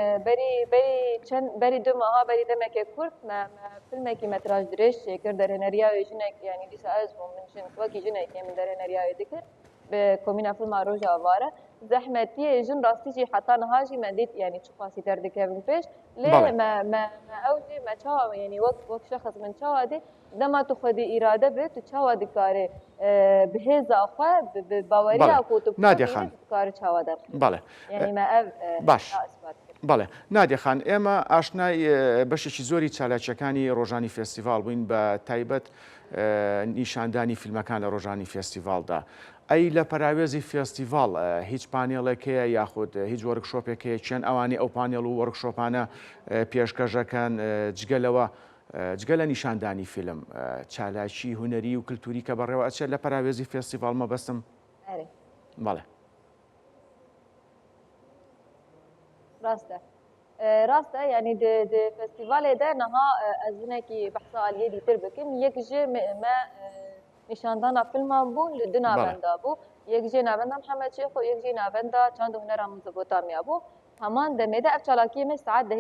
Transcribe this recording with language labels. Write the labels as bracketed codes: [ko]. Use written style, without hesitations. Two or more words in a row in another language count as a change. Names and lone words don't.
[ku] berî du meha berî demeke Kurd me filmekî metraj dirêj çêkir derhêneriya wê jinek yani dîsa ez bûm min jin wekî jinekê min derhêneriya wê dikir bi komîna filma Roja Avare zehmetiyê jin rastî jî heta niha jî me dît yani çi qasî derdikevin pêş lê me ew jî me çawa yani wek şexs min çawa dî dema tu xwedî îrade bê tu çawa dikarî bi hêza xwe bi baweriya ku tu dikarî çawa derxî yani me ev [ckb] baş بەڵێ نادیەخان ئێمە ئاشنای بەشێکی زۆری چالاکیەکانی ڕۆژانی فێستیڤال بووین بە تایبەت نیشاندانی فیلمەکان لە ڕۆژانی فێستیڤالدا ئەی لە پەراوێزی فێستیڤال هیچ پانێڵێکەیە یاخود هیچ وەرکشۆپێکەیە چێن ئەوانی ئەو پانێڵ و وەرکشۆپانە پێشکەشەکەن جگە لە نیشاندانی فیلم چالاکی هونەری و کللتوری کە بەڕێوە ئەچێت لە پەراوێزی فێستیڤال مەبەستم بەڵێ [ku] راسته yani de festivalê de niha ez jinekî behsa aliyê dîtir bikim yek ji me nîşandana filman bû li di navenda bû yek jê navenda Mihemed Şêx û yek jî navenda Çand û Hunera Mezopotamya bû heman demê de ev çalakiyê me saet dehê